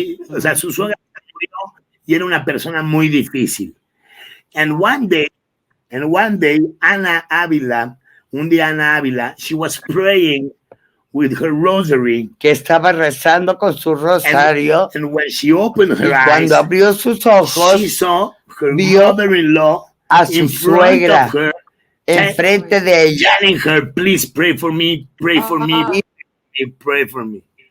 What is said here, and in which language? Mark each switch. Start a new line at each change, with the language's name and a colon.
Spanish: O sea, su suegra murió y era una persona muy difícil.
English: And one day, Ana Ávila, she was praying with her rosary.
Spanish: Que estaba rezando con su rosario.
English: And when she opened her eyes,
Spanish: cuando abrió sus ojos,
English: she saw her mother-in-law
Spanish: a su suegra enfrente de ella.
English: Telling her, please pray for me, pray for me, pray for me.